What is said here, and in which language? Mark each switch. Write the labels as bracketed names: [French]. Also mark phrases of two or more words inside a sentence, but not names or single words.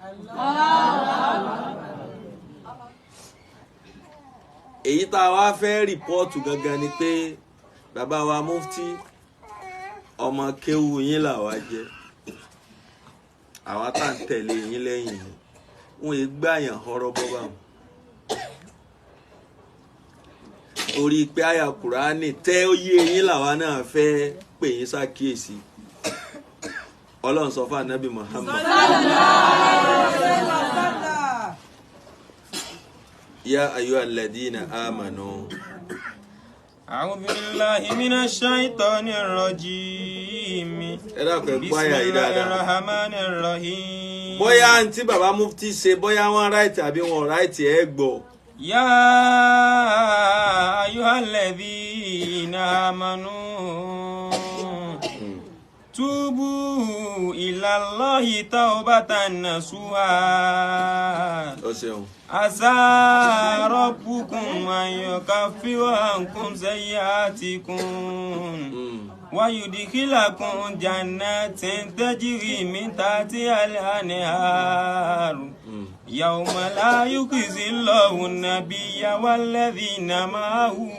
[Yoruba] èyí tá a wá fẹ́ rìpọ́ọ̀tù gangan ni pé bàbá wa Mufti ọmọ kéwu yín làwa jẹ́ àwa tá ń tẹ̀lé yín lẹ́yìn ni wọ́n yé gbàyàn ọ̀rọ̀ bọ́bá wọn orí pé àyà Kùránì tẹ́ ó yé yín làwa náà fẹ́ pè yín ṣàkíyèsí Ọlọ́run sọ fún Ànábì Muhammad [Arabic] يا أيها الذين آمنوا أعوذ بالله من الشيطان الرجيم بسم الله الرحمن الرحيم [Yoruba] bóyá àǹtí bàbá mufti ṣe bóyá wọ́n ráìtì àbí wọ́n ráìtì ẹ gbọ́. [Arabic] يا أيها الذين آمنوا توبوا إلى الله توبة نصوحا عسى ربكم أن يكفر عنكم سيئاتكم ويدخلكم جنات تجري من تحتها الأنهار يوم لا يخزي الله النبي والذين معه